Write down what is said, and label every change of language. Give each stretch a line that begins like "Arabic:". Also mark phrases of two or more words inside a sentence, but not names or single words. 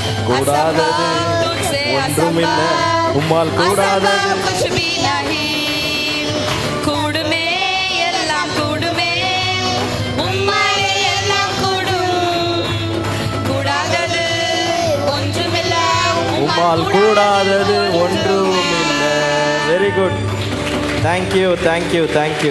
Tamil: கூடாதது
Hindi: तुझसे
Tamil: ஒன்றுமில்லை
Hindi: असंभव
Tamil: உம்மால் கூடாதது
Hindi: असंभव कुछ भी नहीं
Tamil: கூடுமே எல்லாம் கூடுமே உம்மாலே எல்லாம் கூடும் கூடாதது ஒன்றுமில்லை உம்மால் கூடாதது ஒன்றுமில்லை.
English: very good. thank you thank you thank you.